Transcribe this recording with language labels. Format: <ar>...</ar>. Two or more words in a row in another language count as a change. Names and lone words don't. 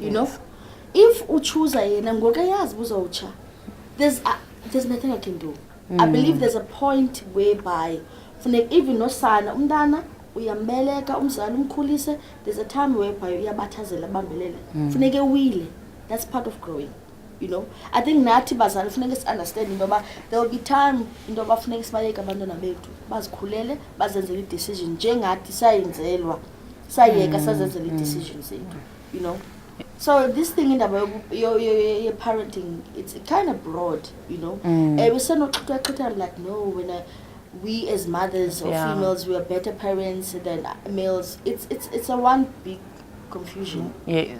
<en>If you choose there's nothing I can do. I believe there's a point whereby even no son, there's a time whereby that's part of growing. I think</en> <nd>nathi bazali kufanele understand indoba</nd> <en>there will be time</en> <nd>indoba kufanele sibayeke abantwana bethu bazikhulele bazenzele decision njengathi sayenzelwa sayeka sazenzele decisions zethu.</nd> <en>So this thing in your parenting, it's kind of broad, we say no, I'm like, no, when we as mothers or females, we are better parents than males. It's a one big confusion. Yes.</en>